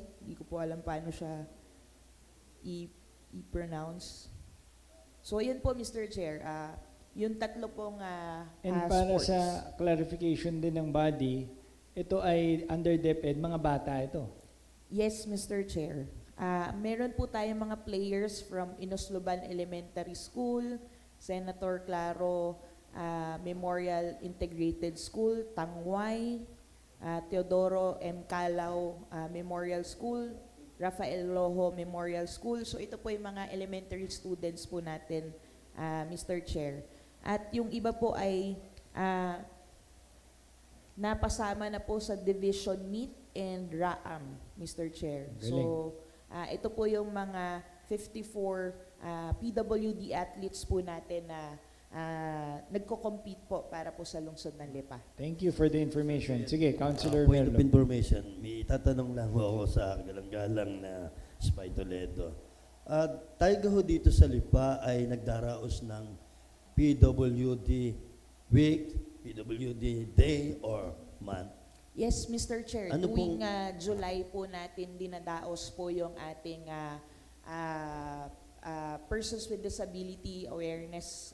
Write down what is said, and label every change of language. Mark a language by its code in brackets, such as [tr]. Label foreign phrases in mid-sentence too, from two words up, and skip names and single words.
[tl] Hindi ko po alam paano siya i-pronounce. So yun po, Mr. Chair. Yung tatlo pong And para sports. sa clarification din ng body, ito ay under DepEd, mga bata ito. [en] Yes, Mr. Chair. [tl] Meron po tayong mga players from Inosloban Elementary School, Senator Claro Memorial Integrated School, Tangway, Teodoro M. Calao Memorial School, Rafael Rojo Memorial School. So ito po yung mga [en] elementary students [tl] po natin, Mr. Chair. At yung iba po ay napasama na po sa Division Meet and RAAM, Mr. Chair. So ito po yung mga 54 [en] PWD athletes [tl] po natin na nagko-compete po para po sa lungsod ng Lipa. [en] Thank you for the information. [tl] Sige, Councilor [en] Point of [tl] Merlo. [en] information, [tl] may tatanong lang ho ako sa galang-galang na Spy Toledo. Tayo ho dito sa Lipa ay nagdaraos ng [en] PWD Week, PWD Day or Month. Yes, Mr. Chair. [tl] Ano Tuwing July po natin dinadaos po yung ating Persons with Disability Awareness.